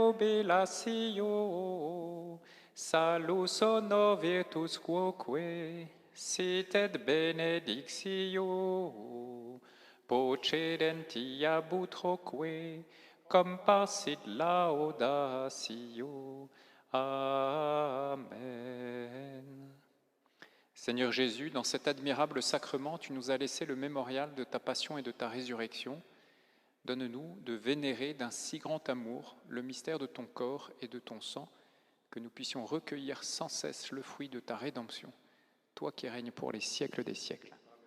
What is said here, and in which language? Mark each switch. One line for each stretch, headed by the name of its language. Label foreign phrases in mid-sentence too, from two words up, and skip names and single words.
Latin: jubilatio salus honor virtus quoque sit et benedictio procedenti ab utroque compassit laudatio. Amen.
French: Seigneur Jésus, dans cet admirable sacrement, tu nous as laissé le mémorial de ta passion et de ta résurrection. Donne-nous de vénérer d'un si grand amour le mystère de ton corps et de ton sang, que nous puissions recueillir sans cesse le fruit de ta rédemption, toi qui règnes pour les siècles des siècles.